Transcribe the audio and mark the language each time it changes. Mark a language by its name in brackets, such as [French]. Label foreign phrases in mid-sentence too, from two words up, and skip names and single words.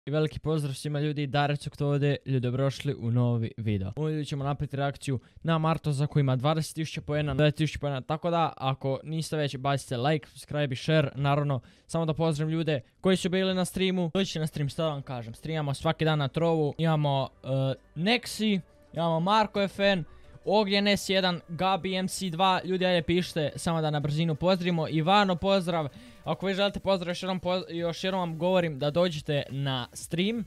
[Bosnian] I veliki pozdrav svima ljudi, Darecuk to ovdje, ljudi dobrošli u novi video. U video ćemo napraviti reakciju na Martoza koji ima 20.000 poena, 9.000 poena, tako da ako niste već bacite [English] like, subscribe [Bosnian] i share, naravno samo da pozdravim ljude koji su bili na streamu. Doći na stream, što da vam kažem, streamamo svaki dan na Trovu, imamo Nexi, imamo Marko FN, Ognjen S1, Gabi MC2, ljudi ajde pišite, samo da na brzinu pozdravimo. Ivano pozdrav, ako vi želite pozdrav još jednom vam govorim da dođete na stream.